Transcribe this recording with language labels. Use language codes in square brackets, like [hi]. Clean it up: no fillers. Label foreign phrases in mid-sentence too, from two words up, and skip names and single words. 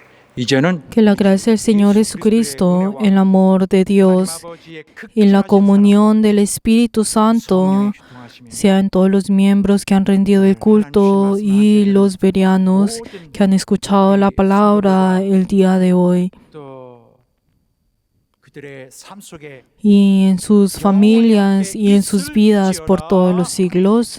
[ko] 이제는 [es] Que la gracia del Señor Jesucristo, el amor de Dios y la comunión del Espíritu Santo sea en todos los miembros que han rendido el culto y los verianos que han escuchado la palabra el día de hoy, [ko] 또 그들의 삶 속에 [es] y en sus familias y en sus vidas por todos los siglos.